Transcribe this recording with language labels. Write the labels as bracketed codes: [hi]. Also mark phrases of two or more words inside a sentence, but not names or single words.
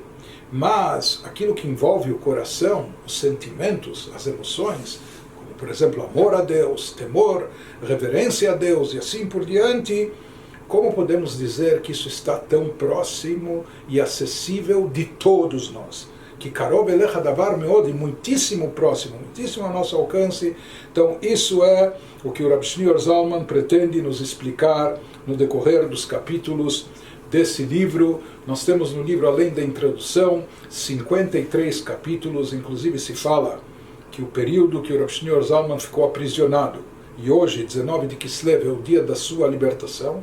[pt] Mas aquilo que envolve o coração, os sentimentos, as emoções, como por exemplo amor a Deus, temor, reverência a Deus e assim por diante, como podemos dizer que isso está tão próximo e acessível de todos nós? [he] Que קרוב אליך הדבר מאד, [pt] muitíssimo próximo, muitíssimo ao nosso alcance. Então isso é o que o Rav Shneur Zalman pretende nos explicar no decorrer dos capítulos desse livro. Nós temos no livro, além da introdução, 53 capítulos, inclusive se fala que o período que o Rav Shneur Zalman ficou aprisionado e hoje, 19 de Kislev, é o dia da sua libertação.